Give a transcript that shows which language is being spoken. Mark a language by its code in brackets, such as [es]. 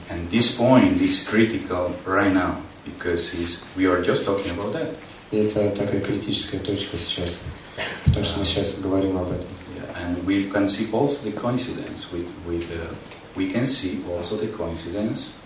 [en] And this point is critical right now, because we are just talking about that. [ru] И это такая критическая точка сейчас, потому что мы сейчас говорим об этом. [en] Yeah, and we can see also the coincidence we can see also the coincidence.